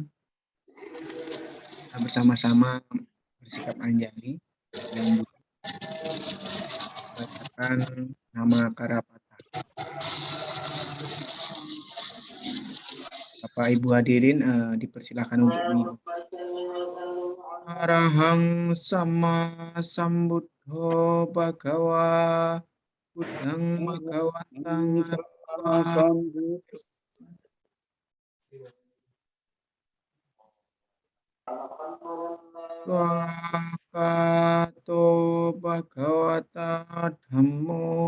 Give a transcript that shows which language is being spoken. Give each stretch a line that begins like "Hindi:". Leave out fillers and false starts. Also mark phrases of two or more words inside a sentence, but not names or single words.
Indonesian: Kita bersama-sama bersikap anjali yang bacakan nama Karapata. Bapak Ibu hadirin dipersilakan untuk mengikuti.
Pali: Arahang sama sambuddho bhagawa buddhang bhagawatang
Indonesian: Sambut.
Pali: swakato bhagawata dhammo